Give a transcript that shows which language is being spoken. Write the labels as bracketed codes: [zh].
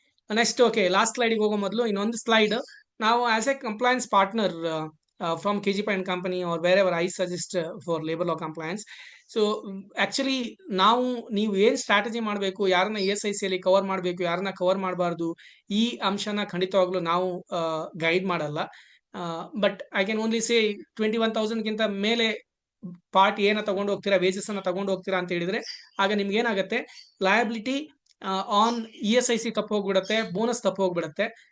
[kn] Next, okay, last ಸ್ಲೈಡಿಗೆ ಹೋಗೋ ಮೊದಲು ಇನ್ನೊಂದು ಸ್ಲೈಡ್. [en] ನಾವು as a compliance partner from KG Pine Company or wherever I suggest for labor law compliance. [kn] So actually ನೀವು ಏನ್ strategy ಮಾಡಬೇಕು, ಯಾರನ್ನ ESIC ಅಲ್ಲಿ ಕವರ್ ಮಾಡಬೇಕು, ಯಾರನ್ನ ಕವರ್ ಮಾಡಬಾರ್ದು, ಈ ಅಂಶನ ಖಂಡಿತವಾಗ್ಲೂ ನಾವು ಗೈಡ್ ಮಾಡಲ್ಲ. [en] but I can only say [kn] 21,000ಗಿಂತ ಮೇಲೆ ಪಾರ್ಟ್ ಏನ ತಗೊಂಡು ಹೋಗ್ತೀರಾ, ವೇಜಸ್ ಅನ್ನ ತಗೊಂಡು ಹೋಗ್ತೀರಾ ಅಂತ ಹೇಳಿದ್ರೆ ಆಗ ನಿಮ್ಗೆ ಏನಾಗುತ್ತೆ, ಲಯಬಿಲಿಟಿ ಆನ್ ESIC ತಪ್ಪು ಹೋಗ್ಬಿಡುತ್ತೆ, ಬೋನಸ್ ತಪ್ಪು ಹೋಗ್ಬಿಡುತ್ತೆ.